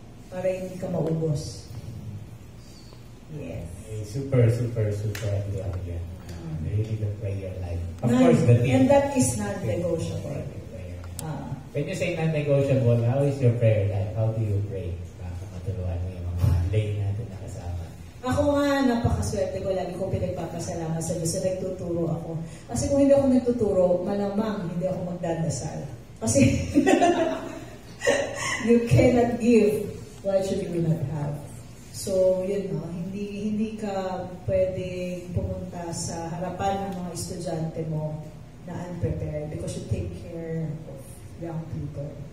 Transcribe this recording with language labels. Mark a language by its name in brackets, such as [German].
[Filipino] Para hindi ka maubos. Yes. [English] Super agree [Filipino] ako yan. [English] Really the prayer life. Of course, the team. And that is non-negotiable. When you say non-negotiable, how is your prayer life? How do you pray? [Filipino] Baka matulungan mo yung mga lay natin na kasama. Ako nga, napakaswerte ko. Lagi ko pinagpapasalamat sa Diyos. Nagtuturo ako. Kasi kung hindi ako nagtuturo, malamang hindi ako magdadasal. [English] Kasi you cannot give what you do not have. [Filipino] So, yun no, hindi ka pwedeng pumunta sa harapan ng mga estudyante mo na unprepared [English] because you take care of young people.